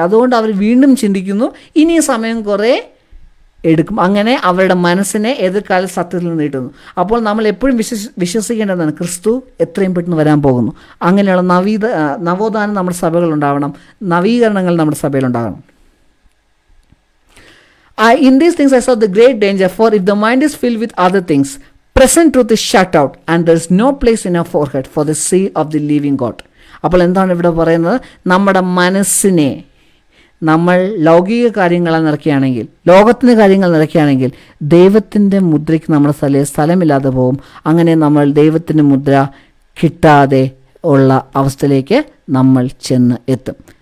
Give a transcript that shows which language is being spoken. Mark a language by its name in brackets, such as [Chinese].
[Malayalam] അതുകൊണ്ട് അവർ വീണ്ടും ചിന്തിക്കുന്നു ഇനി സമയം കുറേ എടുക്കും. അങ്ങനെ അവരുടെ മനസ്സിനെ എതിർക്കാല സത്യത്തിൽ നിന്ന് നീട്ടുന്നു. അപ്പോൾ നമ്മൾ എപ്പോഴും വിശ്വസിക്കേണ്ടതാണ് ക്രിസ്തു എത്രയും പെട്ടെന്ന് വരാൻ പോകുന്നു. അങ്ങനെയുള്ള നവോത്ഥാനം നമ്മുടെ സഭകളുണ്ടാവണം, നവീകരണങ്ങൾ നമ്മുടെ സഭയിലുണ്ടാകണം. [English] In these things I saw the great danger, for if the mind is filled with other things, present truth is shut out and there is no place in our forehead for the seal of the living God. [Malayalam] അപ്പോൾ എന്താണ് ഇവിടെ പറയുന്നത്? നമ്മുടെ മനസ്സിനെ നമ്മൾ ലൗകിക കാര്യങ്ങളെ നിറയ്ക്കുകയാണെങ്കിൽ, ലോകത്തിൻ്റെ കാര്യങ്ങൾ നിറയ്ക്കുകയാണെങ്കിൽ ദൈവത്തിൻ്റെ മുദ്രയ്ക്ക് നമ്മുടെ സ്ഥലമില്ലാതെ പോകും. അങ്ങനെ നമ്മൾ ദൈവത്തിൻ്റെ മുദ്ര കിട്ടാതെ ഉള്ള അവസ്ഥയിലേക്ക് നമ്മൾ ചെന്ന് എത്തും.